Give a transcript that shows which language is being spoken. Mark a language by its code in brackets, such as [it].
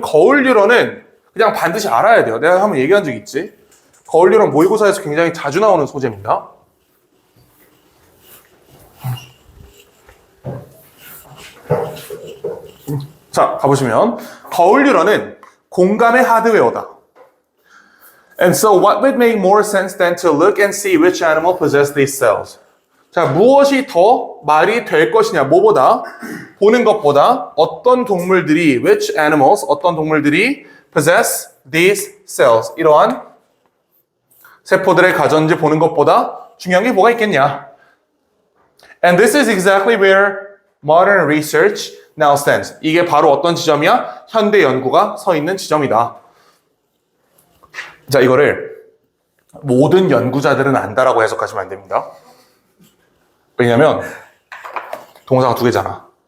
[ko] 거울 뉴런은 그냥 반드시 알아야 돼요. 내가 한번 얘기한 적 있지. 거울 뉴런 모의고사에서 굉장히 자주 나오는 소재입니다. 자, 가보시면 거울 뉴런은 공감의 하드웨어다. [en] And so what would make more sense than to look and see which animal possess these cells? [ko] 자, 무엇이 더 말이 될 것이냐, 뭐보다, 보는 것보다 어떤 동물들이, [en] which animals, [ko] 어떤 동물들이 [en] possess these cells, [ko] 이러한 세포들의 가전지 보는 것보다 중요한 게 뭐가 있겠냐. [en] And this is exactly where modern research now stands. [ko] 이게 바로 어떤 지점이야? 현대 연구가 서 있는 지점이다. 자, 이거를 모든 연구자들은 안다라고 해석하시면 안 됩니다. 왜냐면 동사가 2개잖아.